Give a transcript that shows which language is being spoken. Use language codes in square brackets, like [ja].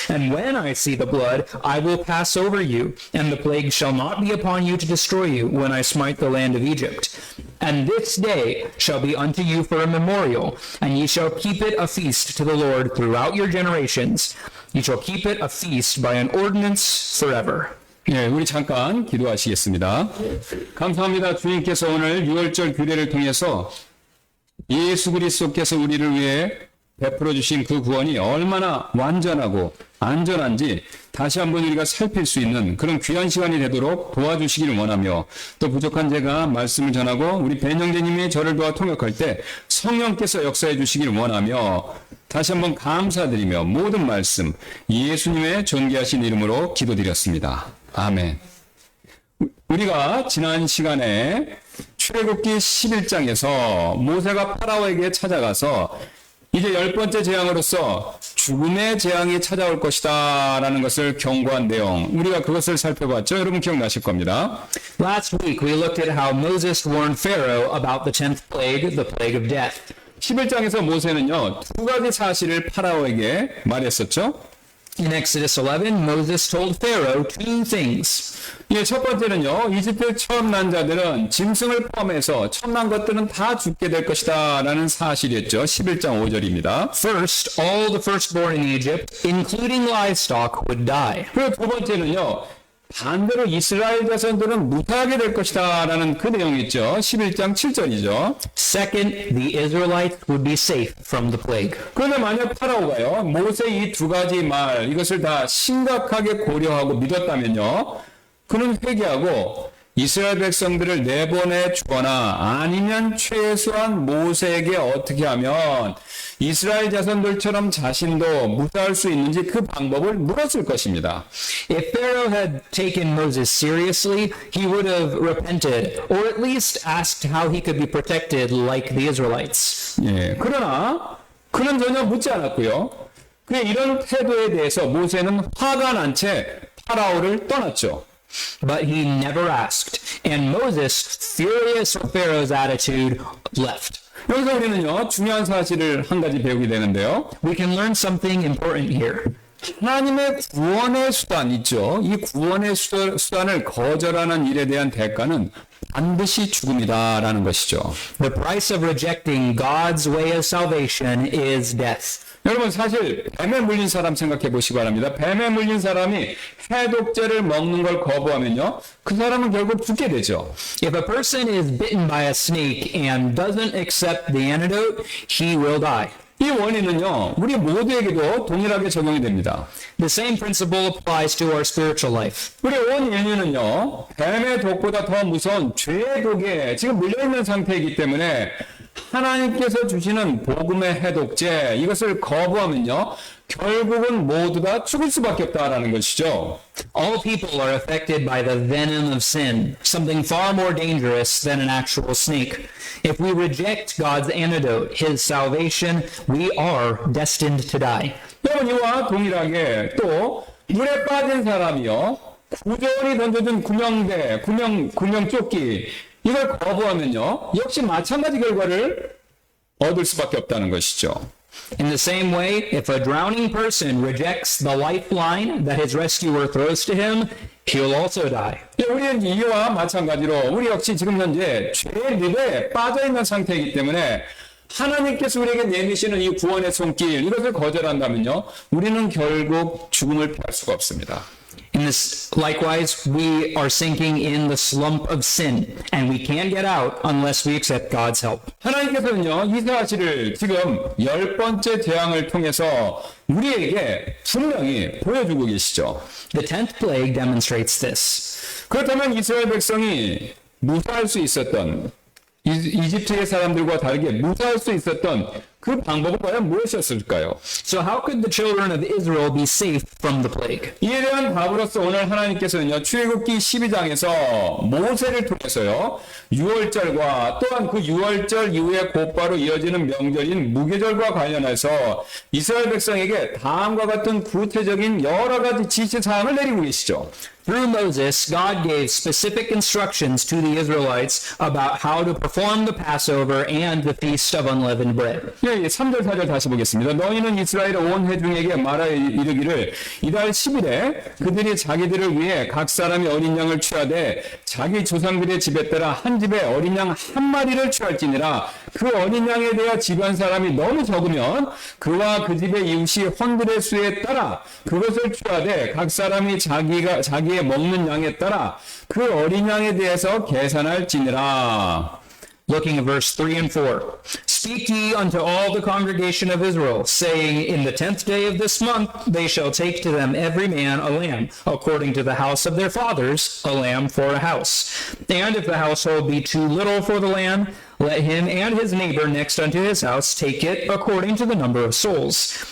[en] And when I see the blood, I will pass over you, and the plague shall not be upon you to destroy you, when I smite the land of Egypt. And this day shall be unto you for a memorial, and ye shall keep it a feast to the Lord throughout your generations. Ye shall keep it a feast by an ordinance forever. [ko] 예, 우리 잠깐 기도하시겠습니다. 감사합니다. 주님께서 오늘 6월절 규례를 통해서 예수 그리스도께서 우리를 위해 베풀어 주신 그 구원이 얼마나 완전하고 안전한지 다시 한번 우리가 살필 수 있는 그런 귀한 시간이 되도록 도와주시기를 원하며, 또 부족한 제가 말씀을 전하고 우리 벤영재님이 저를 도와 통역할 때 성령께서 역사해 주시기를 원하며 다시 한번 감사드리며 모든 말씀 예수님의 존귀하신 이름으로 기도드렸습니다. 아멘. 우리가 지난 시간에 출애굽기 11장에서 모세가 파라오에게 찾아가서 이제 10번째 재앙으로서 죽음의 재앙이 찾아올 것이다 라는 것을 경고한 내용, 우리가 그것을 살펴봤죠. 여러분 기억나실 겁니다. [en] Last week, we looked at how Moses warned Pharaoh about the 10th plague, the plague of death. [ko] 11장에서 모세는요, 두 가지 사실을 파라오에게 말했었죠. [en] In Exodus 11, Moses told Pharaoh two things. [ko] 예, 첫 번째는요, 이집트 처음 난 자들은 짐승을 포함해서 처음 난 것들은 다 죽게 될 것이다 라는 사실이었죠. 11장 5절입니다. [en] First, all the firstborn in Egypt, including livestock, would die. [ko] 그리고 두 번째는요, 반대로 이스라엘 자손들은 무사하게 될 것이다 라는 그 내용이 있죠. 11장 7절이죠. [en] Second, the Israelites would be safe from the plague. [ko] 그런데 만약 파라오가요, 모세 이 두 가지 말, 이것을 다 심각하게 고려하고 믿었다면요, 그는 회개하고 이스라엘 백성들을 내보내 주거나 아니면 최소한 모세에게 어떻게 하면 이스라엘 자손들처럼 자신도 무사할 수 있는지 그 방법을 물었을 것입니다. [en] If Pharaoh had taken Moses seriously, he would have repented, or at least asked how he could be protected like the Israelites. [ko] 예, 그러나 그는 전혀 묻지 않았고요. 그의 이런 태도에 대해서 모세는 화가 난 채 파라오를 떠났죠. [en] But he never asked, and Moses, furious with Pharaoh's attitude, left. [ko] 여기서 우리는요, 중요한 사실을 한 가지 배우게 되는데요. [en] We can learn something important here. [ko] 하나님의 구원의 수단 있죠. 이 구원의 수단을 거절하는 일에 대한 대가는 반드시 죽음이다라는 것이죠. [en] The price of rejecting God's way of salvation is death. [ko] 여러분, 사실 뱀에 물린 사람 생각해 보시기 바랍니다. 뱀에 물린 사람이 해독제를 먹는 걸 거부하면요, 그 사람은 결국 죽게 되죠. [en] If a person is bitten by a snake and doesn't accept the antidote, he will die. [ko] 이 원인은요, 우리 모두에게도 동일하게 적용이 됩니다. [en] The same principle applies to our spiritual life. [ko] 우리 온 인류는요, 뱀의 독보다 더 무서운 죄의 독에 지금 물려있는 상태이기 때문에 하나님께서 주시는 복음의 해독제, 이것을 거부하면요, 결국은 모두 다 죽을 수밖에 없다라는 것이죠. [en] All people are affected by the venom of sin, something far more dangerous than an actual snake. If we reject God's antidote, His salvation, we are destined to die. [ko] 여러분, 이와 동일하게 또 물에 빠진 사람이요, 구전이 던져준 구명조끼, 이걸 거부하면요, 역시 마찬가지 결과를 얻을 수밖에 없다는 것이죠. [en] In the same way, if a drowning person rejects the lifeline that his rescuer throws to him, he'll also die. [ko] 우리는 이와 마찬가지로 우리 역시 지금 현재 죄의 늪에 빠져있는 상태이기 때문에 하나님께서 우리에게 내미시는 이 구원의 손길, 이것을 거절한다면요, 우리는 결국 죽음을 피할 수가 없습니다. [en] In this, likewise, we are sinking in the slump of sin, and we can't get out unless we accept God's help. [ko] 하나님께서는요, 이 사실을 지금 10번째 재앙을 통해서 우리에게 분명히 보여주고 계시죠. [en] The 10th plague demonstrates this. [ko] 그렇다면 이스라엘 백성이 무사할 수 있었던, 이집트의 사람들과 다르게 무사할 수 있었던 그 방법은 과연 무엇이었을까요? [en] So how could the children of Israel be safe from the plague? [ko] 이에 대한 답으로서 오늘 하나님께서는요, 출애굽기 12장에서 모세를 통해서요, 6월절과 또한 그 6월절 이후에 곧바로 이어지는 명절인 무교절과 관련해서 이스라엘 백성에게 다음과 같은 구체적인 여러 가지 지시사항을 내리고 계시죠. [en] Through Moses, God gave specific instructions to the Israelites about how to perform the Passover and the Feast of Unleavened Bread. [ko] 예, 그러면 3절 4절 다시 보겠습니다. 너희는 이스라엘 온 회중에게 말하 이르기를 이달 10일에 그들이 자기들을 위해 각 사람이 어린 양을 취하되 자기 조상들의 집에 따라 한 집에 어린 양 한 마리를 취할지니라. 그 어린 양에 대하여 집안 사람이 너무 적으면 그와 그 집의 이웃이 헌들의 수에 따라 그것을 취하되 각 사람이 자기의 먹는 양에 따라 그 어린 양에 대해서 계산할지니라. [en] Looking at verse 3 and 4. Speak ye unto all the congregation of Israel, saying, In the 10th day of this month they shall take to them every man a lamb, according to the house of their fathers, a lamb for a house. And if the household be too little for the lamb, let him and his neighbor next unto his house take it according to the number of souls.